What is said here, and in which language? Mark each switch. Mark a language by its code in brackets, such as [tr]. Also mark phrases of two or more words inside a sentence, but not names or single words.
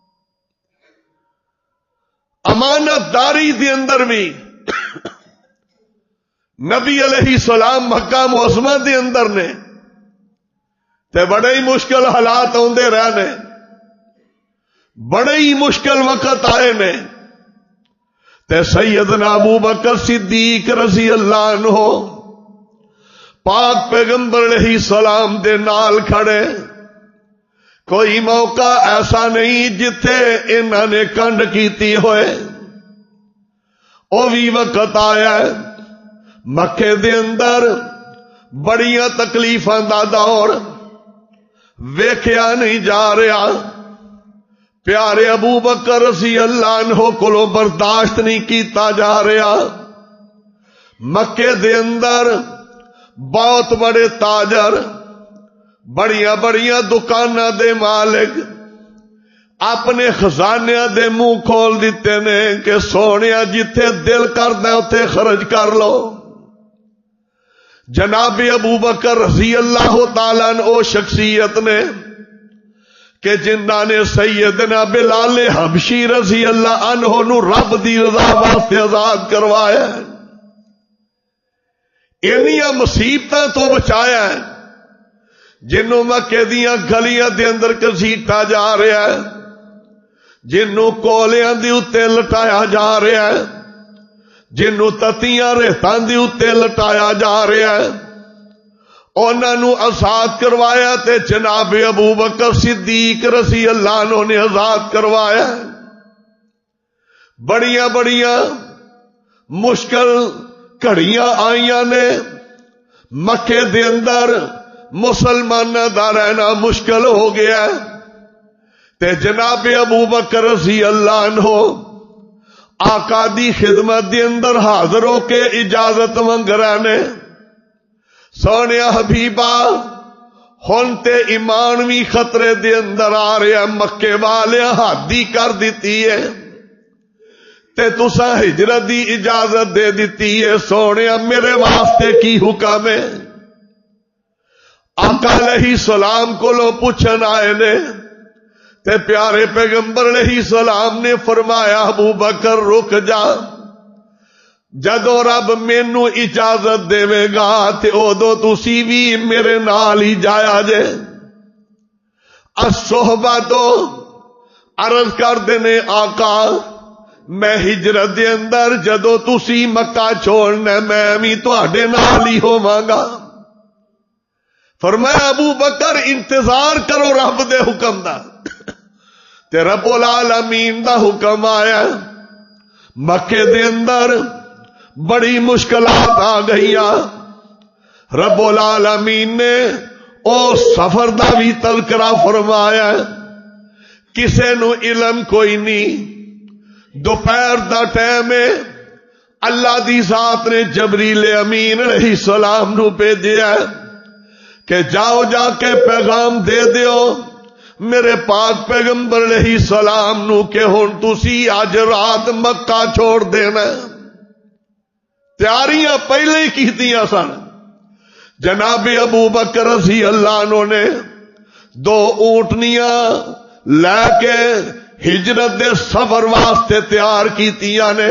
[pa] امانت داری دے اندر بھی نبی [ar] علیہ السلام [pa] مکہ معظمہ دے اندر نے تے بڑے ہی مشکل حالات ہوندے رہنے، بڑے ہی مشکل وقت آئے نے تے سیدنا ابو بکر صدیق [ar] رضی اللہ عنہ [pa] پاک پیغمبر [ar] علیہ السلام [pa] دے نال کھڑے. کوئی موقع ایسا نہیں جتھے انہاں نے کنڈ کیتی ہوئے. او بھی وقت آیا ہے مکے دے اندر بڑیاں تکلیفاں دا دور ویکھیا نہیں جا رہا. پیارے ابو بکر [ar] رضی اللہ عنہ [pa] کو برداشت نہیں کیتا جا رہا. مکے دے اندر بہت بڑے تاجر، بڑیاں بڑیاں دکاناں دے مالک اپنے خزانیاں دے منہ کھول دیتے نے کہ سونیا جتھے دل کردا اوتھے خرچ کر لو. جناب ابو بکر [ar] رضی اللہ تعالیٰ عنہ [pa] او شخصیت نے کہ جنہاں نے سیدنا بلال حبشی [ar] رضی اللہ عنہ [pa] نو رب دی رضا واسطے آزاد کروایا ہے، انہیاں مصیبتاں تو بچایا ہے جنوں مکے دیاں گلیاں دے اندر گھسیٹا جا رہا ہے، جنوں کولیاں دی اتے لٹایا جا رہا ہے، جنوں تتیاں ریتاں دی اتے لٹایا جا رہا ہے، انہاں نو آزاد کروایا تے جناب ابو بکر صدیق [ar] رضی اللہ عنہ [pa] نے آزاد کروایا. بڑیاں بڑیاں مشکل گھڑیاں آئیاں نے، مکے دے اندر مسلماناں دا رہنا مشکل ہو گیا تے جناب ابو بکر [ar] رضی اللہ عنہ [pa] آقا دی خدمت دے اندر حاضر ہو کے اجازت منگ رہے نے. سونیا حبیبا ہن تے ایمان بھی خطرے دے اندر آ رہا، مکے والے حادی کر دیتی ہے تے تساں ہجرت دی اجازت دے دیتی ہے، سونے میرے واسطے کی حکم ہے؟ آقا [ar] علیہ السلام [pa] کو لو پوچھن آئے نے تے پیارے پیغمبر [ar] علیہ السلام [pa] نے فرمایا ابو بکر رک جا، جدو رب مینوں اجازت دے گا تے ادو تسی بھی میرے نال ہی جایا جے۔ الصحبت عرض کر دینے آقا میں ہجرت دے اندر جدو تسی مکہ چھوڑنا میں بھی تہاڈے نال ہی ہوواں گا۔ فرمایا ابو بکر انتظار کرو رب دے حکم دا، تے [ar] رب العالمین [pa] دا حکم آیا۔ مکے دے اندر بڑی مشکلات آ گئی، [ar] رب العالمین [pa] نے او سفر دا بھی تذکرہ فرمایا، کسے نو علم کوئی نہیں۔ دوپہر دا ٹائم ہے، اللہ دی ذات نے جبریل امین [ar] علیہ السلام [pa] نو بھیجیا کہ جاؤ جا کے پیغام دے دیو میرے پاک پیغمبر [ar] علیہ السلام [pa] نو کہ ہن تسی اج رات مکہ چھوڑ دینا۔ تیاریاں پہلے ہی کیتیاں سن۔ جناب ابو بکر [ar] رضی اللہ عنہ [pa] نے 2 اونٹنیاں لے کے ہجرت دے سفر واسطے تیار کیتیاں نے۔